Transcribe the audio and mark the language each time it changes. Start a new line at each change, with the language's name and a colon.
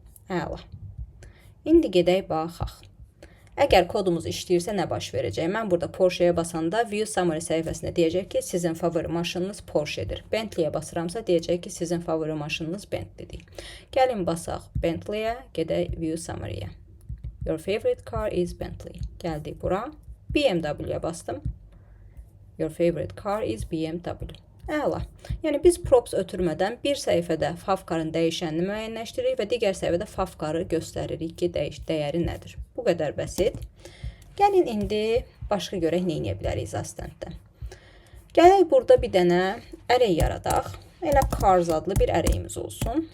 Azerbaijani: Əla. İndi gedək baxaq. Əgər kodumuz işləyirsə nə baş verəcək? Mən burada Porsche'yə basanda View Summary səhifəsində deyəcək ki, sizin favori maşınınız Porsche'dir. Bentley'yə basıramsa deyəcək ki, sizin favori maşınınız Bentley'dir. Gəlin basaq Bentley'yə, gedək View Summary'yə.
English: Your favorite car is Bentley.
Azerbaijani: Gəldik bura. BMW'yə bastım.
English: Your favorite car is BMW.
Azerbaijani: Əla. Yəni biz props ötürmədən bir səhifədə favcarın dəyişənini müəyyənləşdiririk və digər səhifədə favcarı göstəririk ki, dəyəri nədir. Bu qədər bəsit. Gəlin indi başqa görək nə edə bilərik Zastentdə. Gələk burada bir dənə array yaradaq. Elə cars adlı bir arrayimiz olsun.